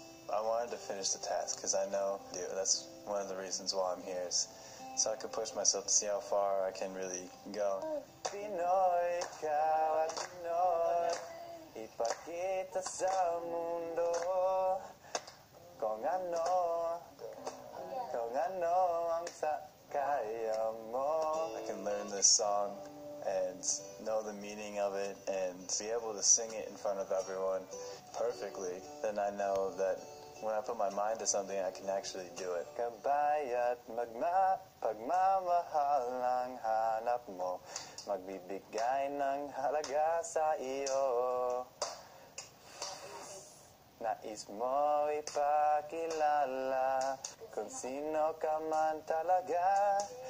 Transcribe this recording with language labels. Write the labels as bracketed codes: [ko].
[en] I wanted to finish the task because I know that's one of the reasons why I'm here, is so I could push myself to see how far I can really go. [tl] Pinoy, ikaw at Pinoy, ipakita sa mundo kung ano ang kaya mo. [en] I can learn this song and know the meaning of it and be able to sing it in front of everyone perfectly, then I know that when I put my mind to something, I can actually do it. [tl] Gabay at pagmamahal ang hanap mo, magbibigay ng halaga sa iyo. Nais mo ipakilala kung sino ka man talaga.